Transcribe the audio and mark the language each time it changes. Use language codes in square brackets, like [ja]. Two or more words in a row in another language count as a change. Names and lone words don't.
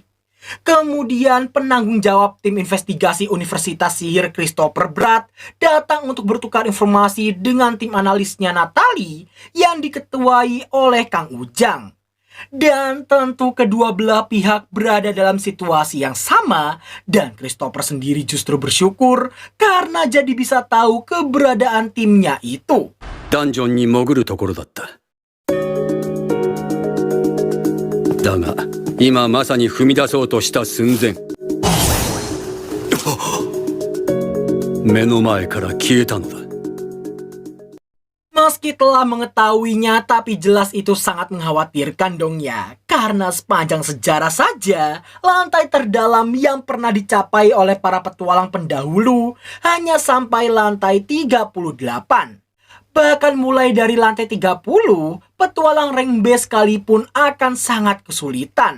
[id] Kemudian penanggung jawab tim investigasi Universitas Sihir Christopher Pratt datang untuk bertukar informasi dengan tim analisnya Natalie yang diketuai oleh Kang Ujang. Dan tentu kedua belah pihak berada dalam situasi yang sama, dan Christopher sendiri justru bersyukur karena jadi bisa tahu keberadaan timnya itu. [ja] ダンジョンに潜るところだった。だが今まさに踏み出そうとした寸前。目の前から消えたのだ。 [id] Meski telah mengetahuinya, tapi jelas itu sangat mengkhawatirkan dong ya. Karena sepanjang sejarah saja, lantai terdalam yang pernah dicapai oleh para petualang pendahulu hanya sampai lantai 38. Bahkan mulai dari lantai 30, petualang rank B sekalipun akan sangat kesulitan.